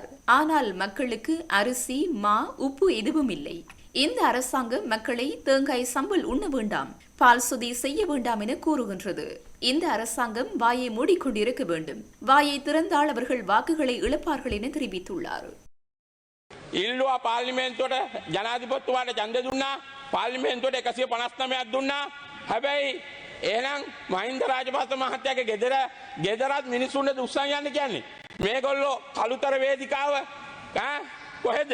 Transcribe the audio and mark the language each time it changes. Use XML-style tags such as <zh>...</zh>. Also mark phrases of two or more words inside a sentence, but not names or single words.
<ta>ஆனால் மக்களுக்கு அரிசி, மா, உப்பு எதுவும் இல்லை. இந்த அரசாங்கம் மக்களை தேங்காய் சம்பல் உண்ண வேண்டாம், பால் சுதி செய்ய வேண்டாம் என கூறுகின்றது. இந்த அரசாங்கம் வாயை மூடிக்கொண்டிருக்க வேண்டும். வாயை திறந்தால் அவர்கள் வாக்குகளை இழப்பார்கள் என தெரிவித்துள்ளார்.</ta> <si>ඉල්ලුවා පාර්ලිමේන්තුවට ජනාධිපතිතුමාට ඡන්දය දුන්නා. පාර්ලිමේන්තුවට 159ක් දුන්නා. හැබැයි එහෙනම් මහින්ද රාජපක්ෂ මහත්තයාගේ ගෙදරත් මිනිස්සුන්ට උස්සන් යන්න කියන්නේ. මේගොල්ලෝ කළුතර වේදිකාව කොහෙද?</si>